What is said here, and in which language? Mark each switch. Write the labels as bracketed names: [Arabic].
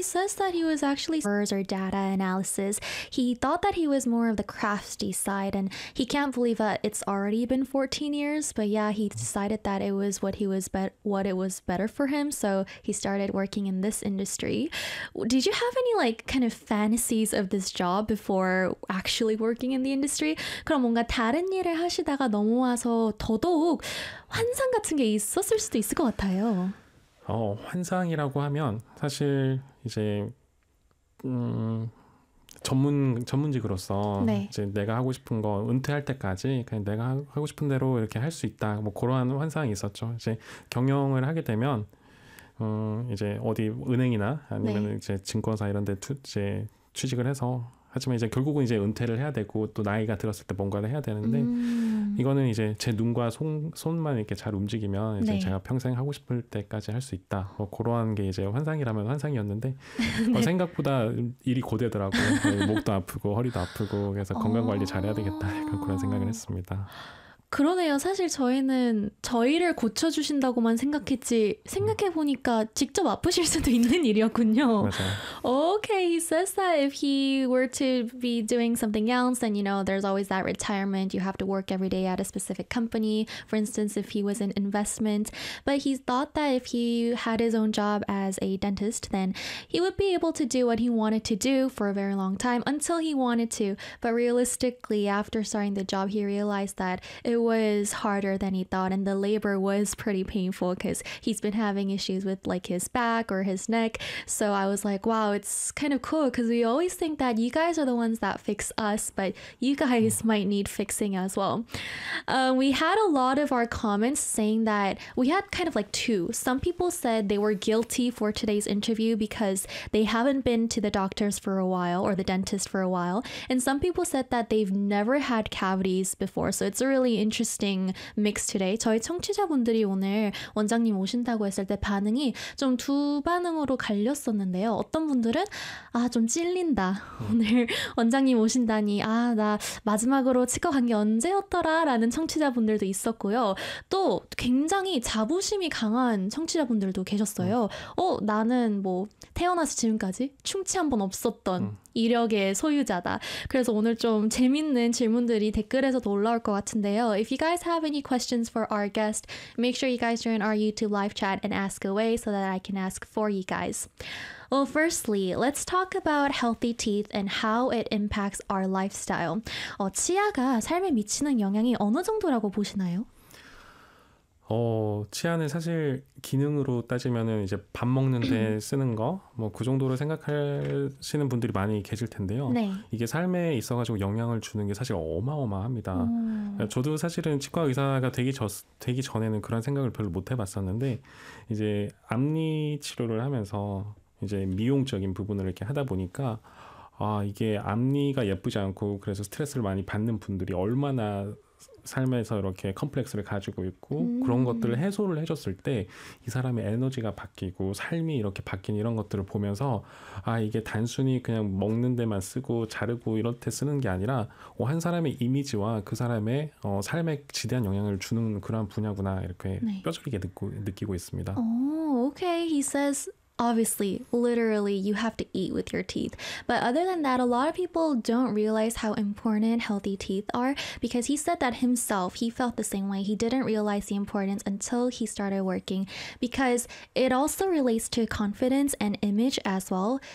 [English] He says that he was actually or data analysis. He thought that he was more of the crafty side, and he can't believe that it's already been 14 years. But yeah, he decided that it was what he was bet what it was better for him. So he started working in this industry. Did you have any like kind of fantasies of this job before actually working in the industry? [Korean] 그럼 뭔가 다른 일을 하시다가 넘어와서 더더욱 환상 같은 게 있었을 수도 있을 것 같아요. 환상이라고 하면 사실 이제 전문직으로서 네. 이제 내가 하고 싶은 거 은퇴할 때까지 그냥 내가 하고 싶은 대로 이렇게 할수 있다 뭐 그러한 환상이 있었죠. 이제 경영을 하게 되면 이제 어디 은행이나 아니면 네. 이제 증권사 이런 데 이제 취직을 해서 하지만 이제 결국은 이제 은퇴를 해야 되고 또 나이가 들었을 때 뭔가를 해야 되는데 이거는 이제 제 눈과 손만 이렇게 잘 움직이면 이제 네. 제가 평생 하고 싶을 때까지 할수 있다. 뭐 그러한 게 이제 환상이라면 환상이었는데 네. 생각보다 일이 고되더라고요. 목도 아프고 허리도 아프고 그래서 건강 관리 잘해야 되겠다. 약간 그런 생각을 했습니다. 그러네요. 사실 저희는 저희를 고쳐주신다고만 생각했지, 생각해보니까 직접 아프실 수도 있는 일이었군요. 맞아요. [English] Okay, he says that if he were to be doing something else, then you know, there's always that retirement. You have to work every day at a specific company, for instance, if he was an investment. But he thought that if he had his own job as a dentist, then he would be able to do what he wanted to do for a very long time until he wanted to. But realistically, after starting the job, he realized that it was harder than he thought, and the labor was pretty painful because he's been having issues with like his back or his neck. So I was like, wow. It's kind of cool because we always think that you guys are the ones that fix us, but you guys might need fixing as well. We had a lot of our comments saying that we had kind of like two. Some people said they were guilty for today's interview because they haven't been to the doctors for a while or the dentist for a while. And some people said that they've never had cavities before. So it's a really interesting mix today. [Korean] 저희 청취자분들이 오늘 원장님 오신다고 했을 때 반응이 좀두 반응으로 갈렸었는데요. 어떤 분들은 아, 좀 찔린다. 오늘 원장님 오신다니. 아, 나 마지막으로 치과 간게 언제였더라? 라는 청취자분들도 있었고요. 또 굉장히 자부심이 강한 청취자분들도 계셨어요. 나는 뭐 태어나서 지금까지 충치 한번 없었던 이력의 소유자다. 그래서 오늘 좀 재밌는 질문들이 댓글에서도 올라올 것 같은데요. [English] If you guys have any questions for our guest, make sure you guys join our YouTube live chat and ask away so that I can ask for you guys. Well, firstly, let's talk about healthy teeth and how it impacts our lifestyle. [Korean] 치아가 삶에 미치는 영향이 어느 정도라고 보시나요? 치아는 사실 기능으로 따지면은 이제 밥 먹는 데 쓰는 거뭐그 정도로 생각하시는 분들이 많이 계실 텐데요. 네. 이게 삶에 있어가지고 영향을 주는 게 사실 어마어마합니다. 저도 사실은 치과 의사가 되기 전에는 그런 생각을 별로 못 해봤었는데 이제 앞니 치료를 하면서 이제 미용적인 부분을 이렇게 하다 보니까 이게 앞니가 예쁘지 않고 그래서 스트레스를 많이 받는 분들이 얼마나 삶에서 이렇게 컴플렉스를 가지고 있고 그런 것들을 해소를 해줬을 때이 사람의 에너지가 바뀌고 삶이 이렇게 바뀐 이런 것들을 보면서 이게 단순히 그냥 먹는 데만 쓰고 자르고 이렇게 쓰는 게 아니라 한 사람의 이미지와 그 사람의 삶에 지대한 영향을 주는 그런 분야구나 이렇게 네. 뼈저리게 느끼고 있습니다. [English] Oh, okay. He says, obviously, literally, you have to eat with your teeth. But other than that, a lot of people don't realize how important healthy teeth are because he said that himself, he felt the same way. He didn't realize the importance until he started working because it also relates to confidence and image as well.